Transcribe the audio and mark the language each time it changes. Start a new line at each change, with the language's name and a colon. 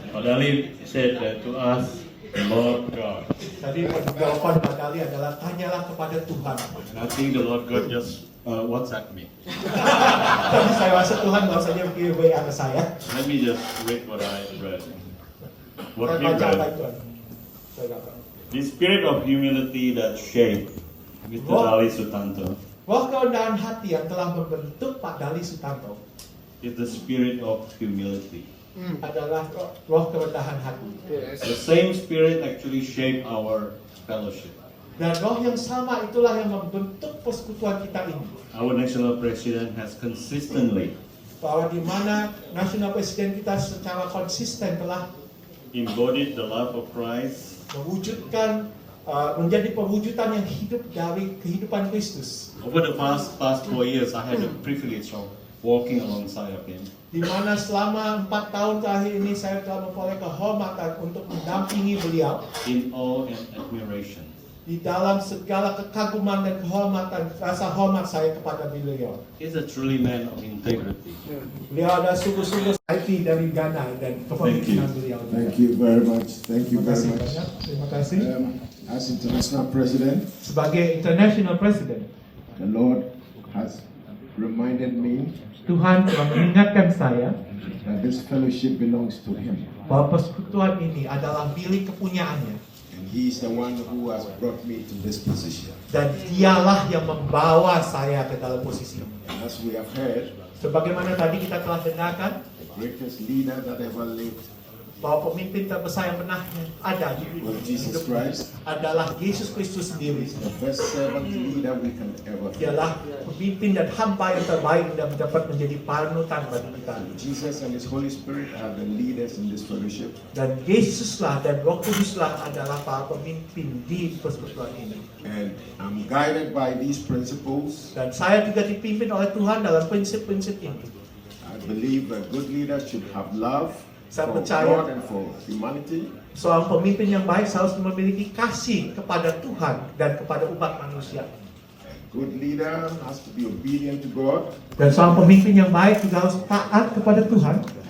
English: Padali said that to us, the Lord God.
Indonesian: Tadi jawaban Padali adalah tanyalah kepada Tuhan.
English: And I think the Lord God just WhatsApp me.
Indonesian: Tadi saya rasa Tuhan baru saja kirim WA ke saya.
English: Let me just read what I read. What
Indonesian: Saya
English: we
Indonesian: baca apa
English: read.
Indonesian: itu? Saya dapat.
English: The spirit of humility that shaped Mr. Oh. Dali Sutanto
Indonesian: Roh kerendahan hati yang telah membentuk Pak Dali Sutanto
English: is the spirit of humility.
Indonesian: adalah roh kerendahan hati.
English: The same spirit actually shaped our fellowship.
Indonesian: Dan roh yang sama itulah yang membentuk persekutuan kita ini.
English: Our national president has consistently
Indonesian: Bahwa di mana nasional presiden kita secara konsisten telah
English: embodied the love of Christ
Indonesian: mewujudkan menjadi perwujudan yang hidup dari kehidupan Kristus.
English: over the past 4 years. I had the privilege of walking alongside of him.
Indonesian: Di mana selama 4 tahun terakhir ini saya telah memperoleh kehormatan untuk mendampingi beliau
English: In awe and admiration.
Indonesian: di dalam segala kekaguman dan kehormatan, rasa hormat saya kepada beliau.
English: He's a truly man of integrity.
Indonesian: Beliau ada sungguh-sungguh IT dari Ghana dan kepemimpinan beliau.
English: Thank you very much. Thank you
Indonesian: Terima
English: very
Indonesian: kasih
English: much.
Indonesian: banyak. Terima kasih.
English: As International President,
Indonesian: Sebagai International President,
English: the Lord has reminded me
Indonesian: Tuhan telah mengingatkan saya
English: that this fellowship belongs to Him.
Indonesian: bahwa persekutuan ini adalah milik kepunyaannya.
English: And He is the one who has brought me to this position.
Indonesian: Dan dialah yang membawa saya ke dalam posisi ini.
English: And as we have heard,
Indonesian: Sebagaimana tadi kita telah dengarkan,
English: the greatest leader that ever lived
Indonesian: bahwa pemimpin terbesar yang pernah ada di
English: was Jesus Christ,
Indonesian: adalah Yesus Kristus sendiri.
English: the best servant leader we can ever have.
Indonesian: Dialah pemimpin dan hamba yang terbaik dan dapat menjadi panutan bagi kita.
English: Jesus and His Holy Spirit are the leaders in this fellowship.
Indonesian: Dan Yesuslah dan Roh Kuduslah adalah para pemimpin di persekutuan ini.
English: And I'm guided by these principles.
Indonesian: Dan saya juga dipimpin oleh Tuhan dalam prinsip-prinsip ini.
English: I believe a good leader should have love
Indonesian: Saya
English: for
Indonesian: percaya
English: God and for humanity.
Indonesian: seorang pemimpin yang baik harus memiliki kasih kepada Tuhan dan kepada umat manusia.
English: A good leader has to be obedient to God.
Indonesian: Dan seorang pemimpin yang baik juga harus taat kepada Tuhan